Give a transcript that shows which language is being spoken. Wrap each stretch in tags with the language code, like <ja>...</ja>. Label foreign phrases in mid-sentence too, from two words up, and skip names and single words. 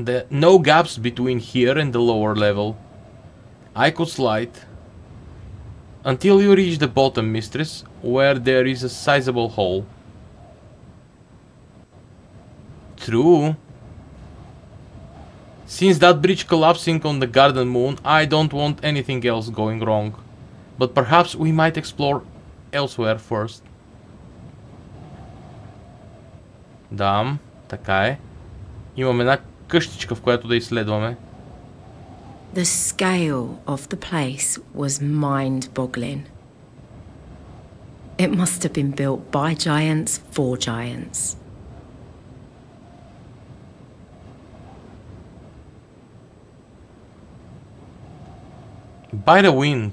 <en>no gaps between here and the lower level. I could slide until you reach the bottom, mistress, where there is a sizable hole. True. Since that bridge collapsing on the garden moon, I don't want anything else going wrong. But perhaps we might explore elsewhere first.</en> <bg>Да, така е. Имаме една къщичка, в която да изследваме.</bg> <en>The scale of the place was mind-boggling. It must have been built by giants for giants. By the wind.</en>